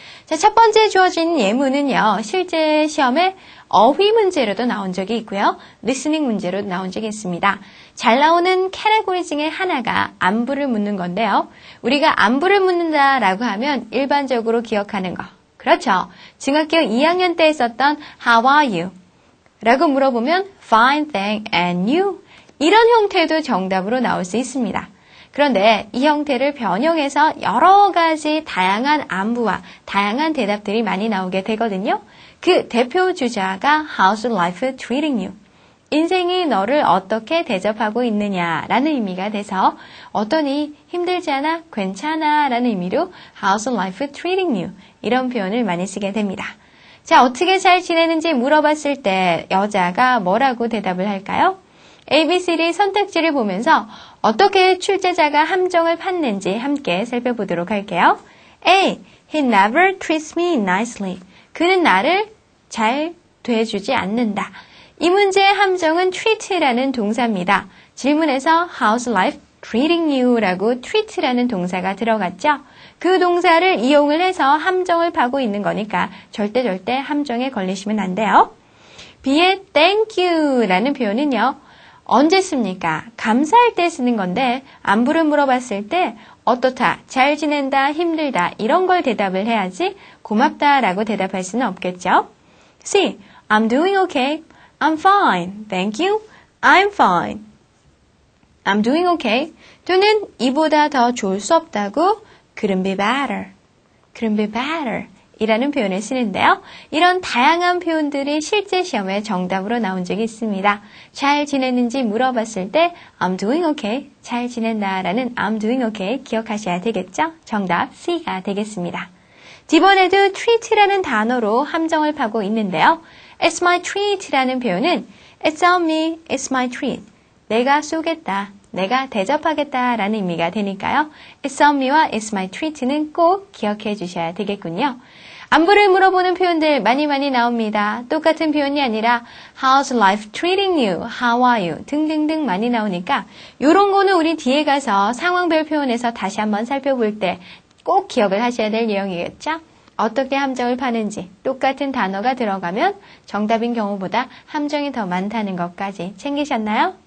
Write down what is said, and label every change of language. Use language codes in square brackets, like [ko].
[ko] 자, 첫 번째 주어진 예문은요. 실제 시험에 어휘 문제로도 나온 적이 있고요. 리스닝 문제로도 나온 적이 있습니다. 잘 나오는 캐테고리 중에 하나가 안부를 묻는 건데요. 우리가 안부를 묻는다라고 하면 일반적으로 기억하는 거. 그렇죠. 중학교 2학년 때 했었던 [en] How are you? [ko] 라고 물어보면 [en] Fine, thank, and you? [ko] 이런 형태도 정답으로 나올 수 있습니다. 그런데 이 형태를 변형해서 여러 가지 다양한 안부와 다양한 대답들이 많이 나오게 되거든요. 그 대표 주자가 [en] How's life treating you? [ko] 인생이 너를 어떻게 대접하고 있느냐라는 의미가 돼서 어떠니 힘들지 않아? 괜찮아? 라는 의미로 [en] How's life treating you? [ko] 이런 표현을 많이 쓰게 됩니다. 자, 어떻게 잘 지내는지 물어봤을 때 여자가 뭐라고 대답을 할까요? ABCD 선택지를 보면서 어떻게 출제자가 함정을 팠는지 함께 살펴보도록 할게요. A. [en] He never treats me nicely. [ko] 그는 나를 잘 대해주지 않는다. 이 문제의 함정은 treat라는 동사입니다. 질문에서 [en] How's life treating you? [ko] 라고 treat라는 동사가 들어갔죠. 그 동사를 이용을 해서 함정을 파고 있는 거니까 절대 함정에 걸리시면 안 돼요. B의 [en] thank you [ko] 라는 표현은요. 언제 씁니까? 감사할 때 쓰는 건데 안부를 물어봤을 때 어떻다, 잘 지낸다, 힘들다 이런 걸 대답을 해야지 고맙다 라고 대답할 수는 없겠죠. [en] C. I'm doing okay. I'm fine. Thank you. I'm fine. I'm doing okay. [ko] 또는 이보다 더 좋을 수 없다고 [en] couldn't be better. couldn't be better. [ko] 이라는 표현을 쓰는데요. 이런 다양한 표현들이 실제 시험에 정답으로 나온 적이 있습니다. 잘 지냈는지 물어봤을 때 [en] I'm doing okay, [ko] 잘 지낸다 라는 I'm doing okay 기억하셔야 되겠죠? 정답 C가 되겠습니다. 이번에도 treat라는 단어로 함정을 파고 있는데요. [en] It's my treat [ko] 라는 표현은 [en] It's on me, it's my treat. [ko] 내가 쏘겠다, 내가 대접하겠다 라는 의미가 되니까요. [en] It's on me와 it's my treat는 [ko] 꼭 기억해 주셔야 되겠군요. 안부를 물어보는 표현들 많이 나옵니다. 똑같은 표현이 아니라 [en] How's life treating you? How are you? [ko] 등등등 많이 나오니까 이런 거는 우리 뒤에 가서 상황별 표현에서 다시 한번 살펴볼 때 꼭 기억을 하셔야 될 내용이겠죠? 어떻게 함정을 파는지 똑같은 단어가 들어가면 정답인 경우보다 함정이 더 많다는 것까지 챙기셨나요?